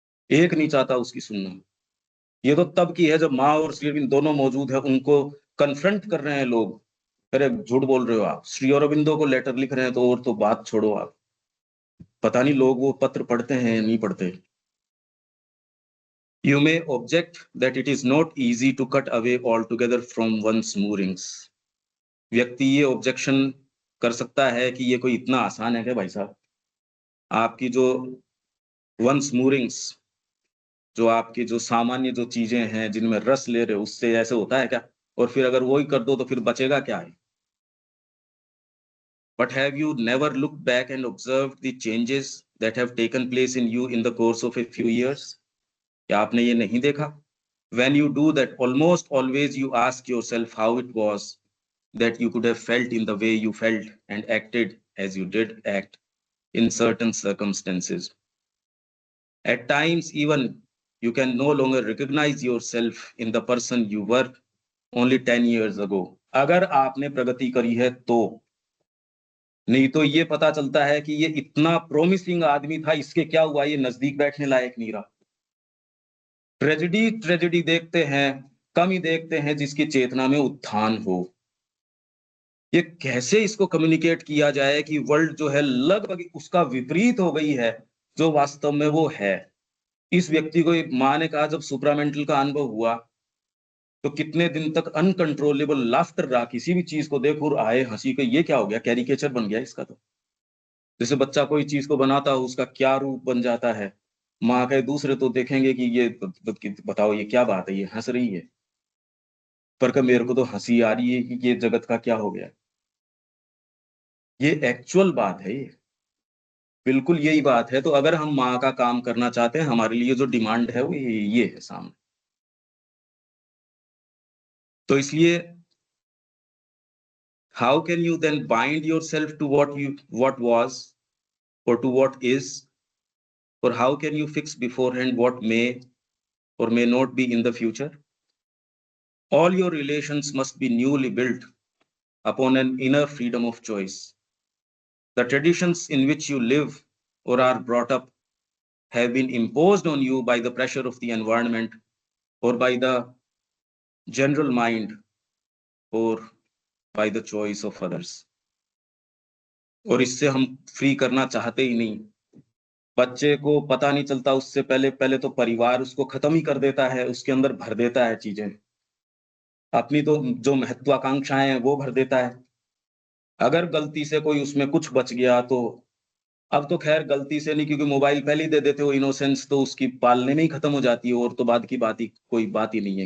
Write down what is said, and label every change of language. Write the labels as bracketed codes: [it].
[hi] एक नहीं चाहता उसकी सुनना। ये तो तब की है जब माँ और श्री अरविंद दोनों मौजूद है, उनको कन्फ्रंट कर रहे हैं लोग। अरे झूठ बोल रहे हो आप, श्री अरविंदो को लेटर लिख रहे हैं तो, और तो बात छोड़ो आप। पता नहीं लोग वो पत्र पढ़ते हैं या नहीं पढ़ते। [en] You may object that it is not easy to cut away altogether from one's moorings. [hi] व्यक्ति ये ऑब्जेक्शन कर सकता है कि ये कोई इतना आसान है क्या भाई साहब? आपकी जो वंस मूरिंग्स, जो आपकी जो सामान्य जो चीजें हैं जिनमें रस ले रहे हो, उससे ऐसे होता है क्या? और फिर अगर वो ही कर दो तो फिर बचेगा क्या है? [en] But have you never looked back and observed the changes that have taken place in you in the course of a few years? [hi] क्या आपने ये नहीं देखा? [en] When you do that, almost always you ask yourself how it was that you could have felt in the way you felt and acted as you did act in certain circumstances. At times, even you can no longer recognize yourself in the person you were only 10 years ago. [hi] अगर आपने प्रगति करी है तो, नहीं तो ये पता चलता है कि ये इतना प्रॉमिसिंग आदमी था, इसके क्या हुआ, ये नजदीक बैठने लायक नहीं रहा। ट्रेजेडी देखते हैं, कम ही देखते हैं जिसकी चेतना में उत्थान हो। ये कैसे इसको कम्युनिकेट किया जाए कि वर्ल्ड जो है लगभग उसका विपरीत हो गई है जो वास्तव में वो है। इस व्यक्ति को माँ ने कहा जब सुप्रामेंटल का अनुभव हुआ तो कितने दिन तक अनकंट्रोलेबल लाफ्टर रहा, किसी भी चीज को देखो और आए हंसी के, ये क्या हो गया, कैरिकेचर बन गया इसका। तो जैसे बच्चा कोई चीज को बनाता हो उसका क्या रूप बन जाता है, माँ के दूसरे तो देखेंगे कि ये बताओ ये क्या बात है, ये हंस रही है, पर मेरे को तो हंसी आ रही है कि ये जगत का क्या हो गया। ये एक्चुअल बात है, ये बिल्कुल यही बात है। तो अगर हम माँ का काम करना चाहते हैं, हमारे लिए जो डिमांड है वो ये है सामने। तो इसलिए [en] How can you then bind yourself to what was or to what is, or how can you fix beforehand what may or may not be in the future? All your relations must be newly built upon an inner freedom of choice. The traditions in which you live or are brought up have been imposed on you by the pressure of the environment or by the general mind or by the choice of others. [hi] और इससे हम free करना चाहते ही नहीं। बच्चे को पता नहीं चलता, उससे पहले पहले तो परिवार उसको खत्म ही कर देता है, उसके अंदर भर देता है चीजें, अपनी तो जो महत्वाकांक्षाएं हैं वो भर देता है। अगर गलती से कोई उसमें कुछ बच गया तो अब तो खैर गलती से नहीं, क्योंकि मोबाइल पहले ही दे देते हो, इनोसेंस तो उसकी पालने में ही खत्म हो जाती है, और तो बाद की बात ही कोई बात ही नहीं है।